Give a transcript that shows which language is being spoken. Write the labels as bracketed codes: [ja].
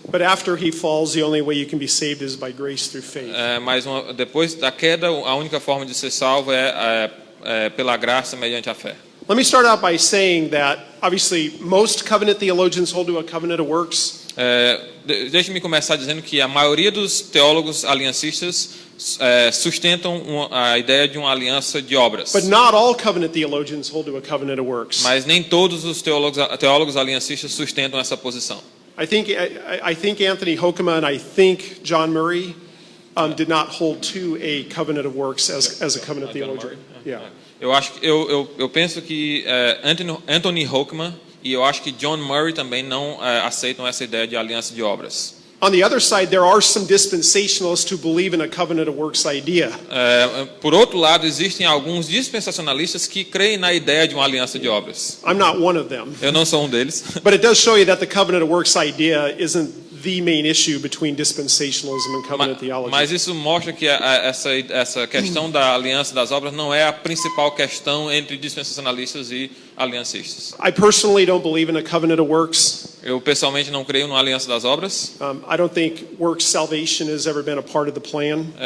[en] But after he falls, the only way you can be saved is by grace through faith. [pt] Mas depois da queda, a única forma de ser salvo é pela graça mediante a fé. [en] Let me start out by saying that, obviously, most covenant theologians hold to a covenant of works. [pt] Deixe-me começar dizendo que a maioria dos teólogos aliancistas sustentam a ideia de uma aliança de obras. [en] But not all covenant theologians hold to a covenant of works. [pt] Mas nem todos os teólogos aliancistas sustentam essa posição. [en] I think Anthony Hoekema and I think John Murray did not hold to a covenant of works as a covenant theologian. Yeah. [pt] Eu penso que Anthony Hoekema e eu acho que John Murray também não aceitam essa ideia de aliança de obras. [en] On the other side, there are some dispensationalists who believe in a covenant of works idea. [pt] Por outro lado, existem alguns dispensacionalistas que creem na ideia de uma aliança de obras. [en] I'm not one of them. [pt] Eu não sou um deles. [en] But it does show you that the covenant of works idea isn't the main issue between dispensationalism and covenant theology. [pt] Mas isso mostra que essa questão da aliança das obras não é a principal questão entre dispensacionalistas e aliancistas. [en] I personally don't believe in a covenant of works. [pt] Eu pessoalmente não creio numa aliança das obras. [en] I don't think works salvation has ever been a part of the plan.